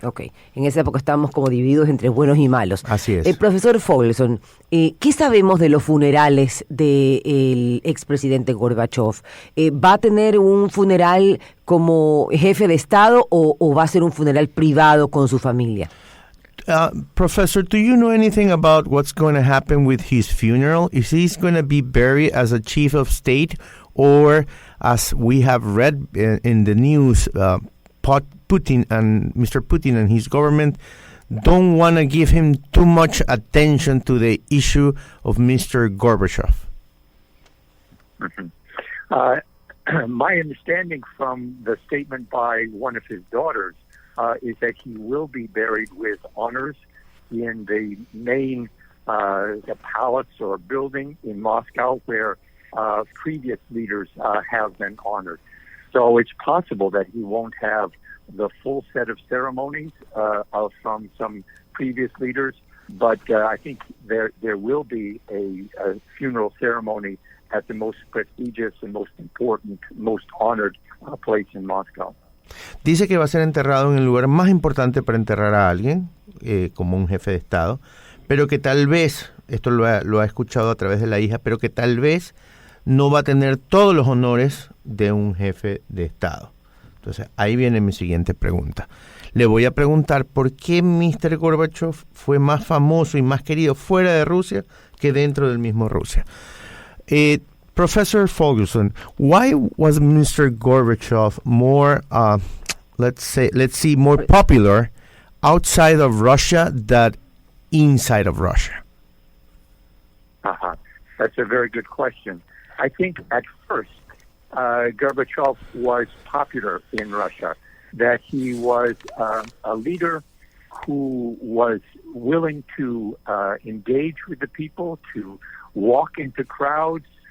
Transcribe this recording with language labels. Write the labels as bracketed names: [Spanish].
[Spanish] Ok, en esa época estábamos como divididos entre buenos y malos. Así es. Profesor Foglesong, ¿qué sabemos de los funerales del expresidente Gorbachov? ¿Va a tener un funeral como jefe de Estado o va a ser un funeral privado con su familia? [English] Professor, do you know anything about what's going to happen with his funeral? Is he going to be buried as a chief of state, or as we have read in the news, Putin and Mr. Putin and his government don't want to give him too much attention to the issue of Mr. Gorbachev? Mm-hmm. My understanding from the statement by one of his daughters is that he will be buried with honors in the main the palace or building in Moscow where previous leaders have been honored. So it's possible that he won't have the full set of ceremonies from some previous leaders, but I think there will be a funeral ceremony at the most prestigious and most important, most honored place in Moscow. [Spanish] Dice que va a ser enterrado en el lugar más importante para enterrar a alguien, como un jefe de Estado, pero que tal vez, esto lo ha escuchado a través de la hija, pero que tal vez no va a tener todos los honores de un jefe de Estado. Entonces, ahí viene mi siguiente pregunta. le voy a preguntar por qué Mr. Gorbachov fue más famoso y más querido fuera de Rusia que dentro del mismo Rusia. [English] Professor Foglesong, why was Mr. Gorbachov more, let's see, more popular outside of Russia than inside of Russia? That's a very good question. I think at first, Gorbachev was popular in Russia, that he was a leader who was willing to engage with the people, to walk into crowds.